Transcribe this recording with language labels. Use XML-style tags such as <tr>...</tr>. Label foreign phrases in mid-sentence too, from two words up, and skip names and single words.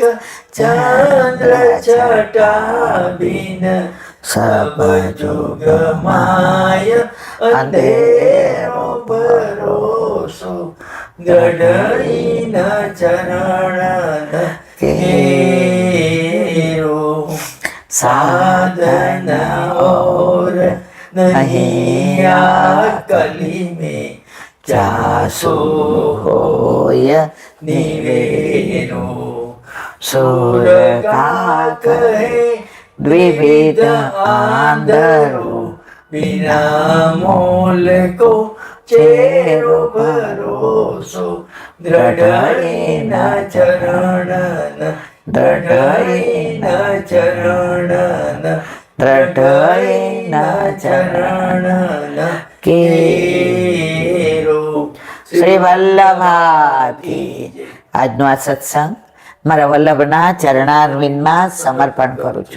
<hi>चंद्र छटाबीन सब जुग माय अंधेरो भरोसो द्रढइना चरण केरो. साधन और नहीं कली में जासो होय निवेरो. सुर का कहे द्विविध आंधरो बिना मोल को चेरो भरोसो द्रढइना चरण द्रढइना चरण द्रढइना चरण केरो.</hi> <gu>શ્રી વલ્લભાથી આજનો આ સત્સંગ મારા વલ્લભના ચરણારવિંદમાં સમર્પણ કરું છું.</gu>